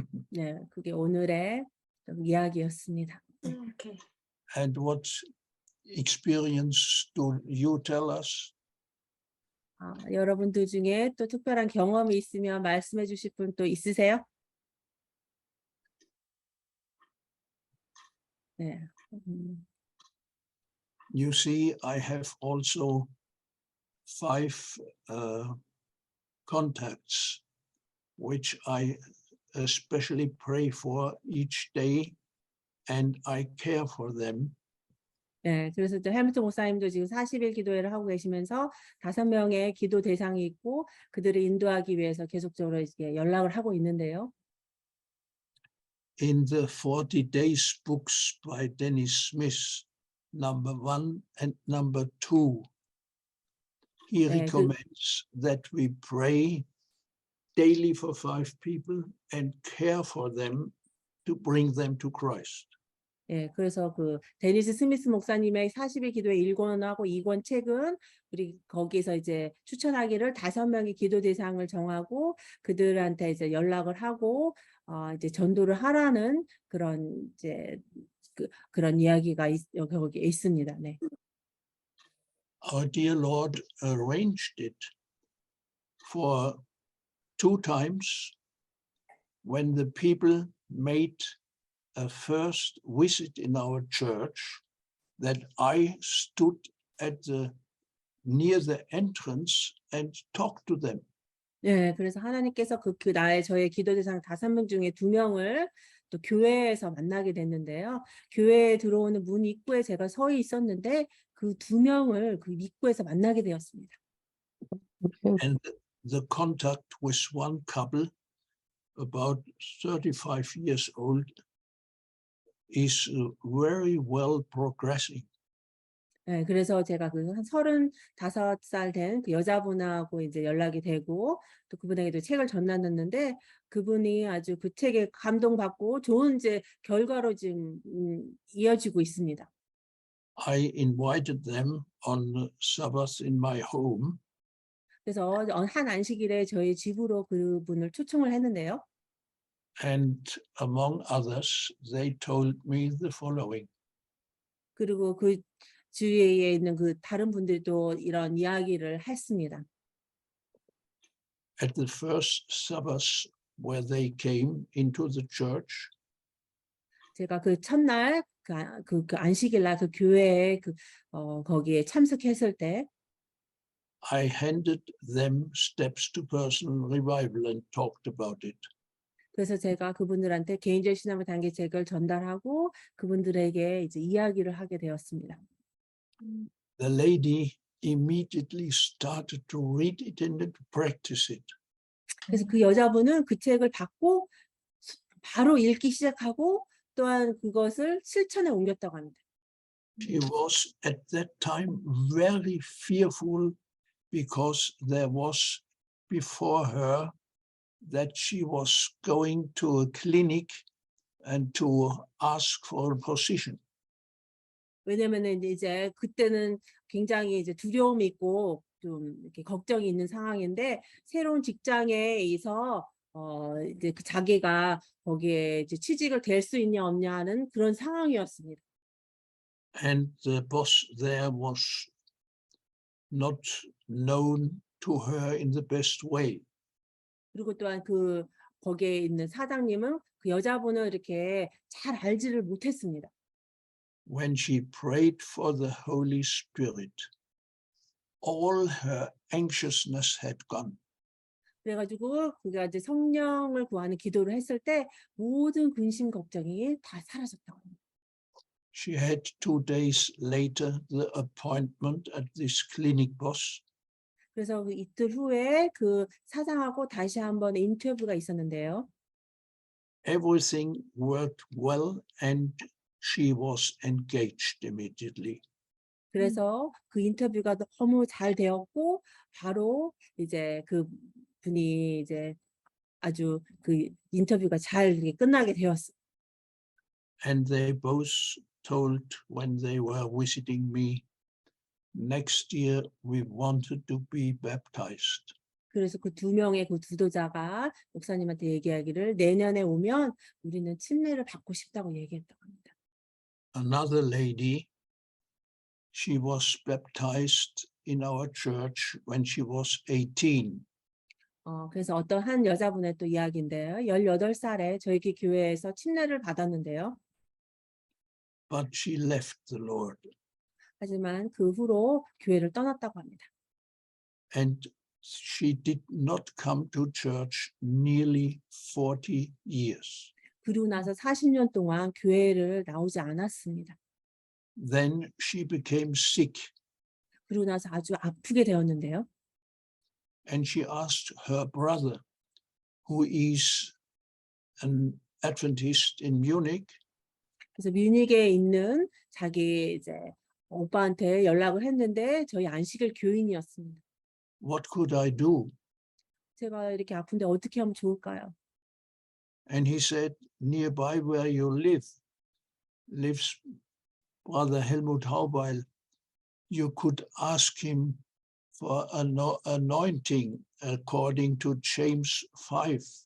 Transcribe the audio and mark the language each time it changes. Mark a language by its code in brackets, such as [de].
[ko] 네, 그게 오늘의 이야기였습니다. [en] Okay. And what experience do you tell us? [ko] 여러분들 중에 또 특별한 경험이 있으면 말씀해 주실 분 또 있으세요? 네. [en] You see, I have also 5 contacts which I especially pray for each day, and I care for them. [ko] 네, 그래서 또 헬무트 목사님도 지금 40일 기도회를 하고 계시면서 5명의 기도 대상이 있고 그들을 인도하기 위해서 계속적으로 이제 연락을 하고 있는데요. [en] In the 40 Days books by Dennis Smith, number 1 and number 2, he [ko] 네, [en] recommends that we pray daily for 5 people and care for them to bring them to Christ. [ko] 예, 그래서 그 데니스 스미스 목사님의 40일 기도회 1권하고 2권 책은 우리 거기서 이제 추천하기를 5명의 기도 대상을 정하고 그들한테 이제 연락을 하고 이제 전도를 하라는 그런 이제 그런 이야기가 여기 거기에 있습니다. 네. [en] Our dear Lord arranged it for 2 times when the people made a first visit in our church, that I stood near the entrance and talked to them. [ko] 네, 그래서 하나님께서 저의 기도 대상 5명 중에 2명을 또 교회에서 만나게 됐는데요. 교회에 들어오는 문 입구에 제가 서 있었는데 그 2명을 그 입구에서 만나게 되었습니다. [en] And the contact with one couple, about 35 years old, is very well progressing. [ko] 네, 그래서 제가 그 한 35살 된 그 여자분하고 이제 연락이 되고 또 그분에게도 책을 전놨는데 그분이 아주 그 책에 감동받고 좋은 이제 결과로 지금 이어지고 있습니다. [en] I invited them on Sabbath in my home. [ko] 그래서 한 안식일에 저희 집으로 그분을 초청을 했는데요. [en] And among others, they told me the following. [ko] 그리고 그 주위에 있는 그 다른 분들도 이런 이야기를 했습니다. [en] At the first Sabbath where they came into the church, [ko] 제가 그 첫날 그 안식일 날 그 교회에 거기에 참석했을 때 [en] I handed them Steps to Personal Revival and talked about it. [ko] 그래서 제가 그분들한테 개인적 신앙의 단계책을 전달하고 그분들에게 이제 이야기를 하게 되었습니다. [en] The lady immediately started to read it and to practice it. [ko] 그래서 그 여자분은 그 책을 받고 바로 읽기 시작하고 또한 그것을 실천에 옮겼다고 합니다. [en] She was at that time very fearful because there was before her that she was going to a clinic and to ask for a position. [ko] 왜냐면은 이제 그때는 굉장히 이제 두려움이 있고 좀 이렇게 걱정이 있는 상황인데 새로운 직장에서 이제 그 자기가 거기에 이제 취직을 될 수 있냐 없냐는 그런 상황이었습니다. [en] And the boss there was not known to her in the best way. [ko] 그리고 또한 그 거기에 있는 사장님은 그 여자분을 이렇게 잘 알지를 못했습니다. [en] When she prayed for the Holy Spirit, all her anxiousness had gone. [ko] 그래가지고 그가 이제 성령을 구하는 기도를 했을 때 모든 근심 걱정이 다 사라졌다고 합니다. [en] She had 2 days later the appointment at this clinic boss. [ko] 그래서 그 이틀 후에 그 사장하고 다시 한번 인터뷰가 있었는데요. [en] Everything worked well and she was engaged immediately. [ko] 그래서 그 인터뷰가 너무 잘 되었고 바로 이제 그 분이 이제 아주 그 인터뷰가 잘 끝나게 되었어요. [en] And they both told when they were visiting me, next year we wanted to be baptized. [ko] 그래서 그 2명의 그 주도자가 목사님한테 얘기하기를 내년에 오면 우리는 침례를 받고 싶다고 얘기했다고 합니다. [en] another lady, she was baptized in our church when she was 18. [ko] 그래서 어떤 한 여자분의 또 이야기인데요. 18살에 저희 교회에서 침례를 받았는데요. [en] But she left the Lord. [ko] 하지만 그 후로 교회를 떠났다고 합니다. [en] And she did not come to church nearly 40 years. [ko] 그리고 나서 40년 동안 교회를 나오지 않았습니다. [en] Then she became sick [ko] 그리고 나서 아주 아프게 되었는데요. [en] and she asked her brother, who is an Adventist in Munich, [ko] 그래서 뮤닉에 있는 자기 이제 오빠한테 연락을 했는데 저희 안식일 교인이었습니다. [en] what could I do? [ko] 제가 이렇게 아픈데 어떻게 하면 좋을까요? [en] And he said, nearby where you lives Brother Helmut Haubeil. You could ask him for an anointing according to James 5.